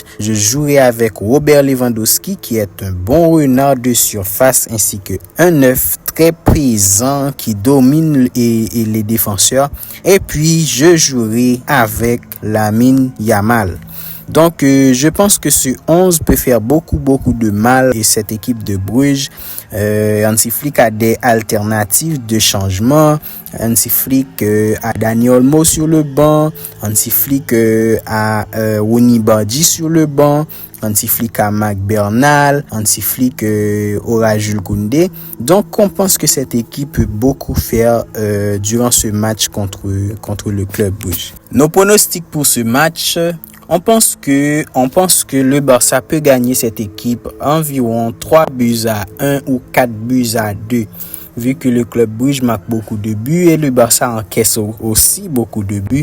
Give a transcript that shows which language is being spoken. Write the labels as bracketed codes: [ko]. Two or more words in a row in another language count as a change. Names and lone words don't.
[fr] Je jouerai avec Robert Lewandowski qui est un bon renard de surface, ainsi que un neuf très présent qui domine et les défenseurs. Et puis je jouerai avec Lamine Yamal. Donc, je pense que ce 11 peut faire beaucoup de mal et cette équipe de Bruges. Hansi Flick a des alternatives de changement. Hansi Flick a Dani Olmo sur le banc. Hansi Flick a Woni Badji sur le banc. Hansi Flick a Marc Bernal. Hansi Flick aura Jules Koundé. Donc, on pense que cette équipe peut beaucoup faire durant ce match contre le club Bruges. Nos pronostics pour ce match. On pense que le Barça peut gagner cette équipe environ 3-1 ou 4-2, vu que le club Bruges marque beaucoup de buts et le Barça encaisse aussi beaucoup de buts.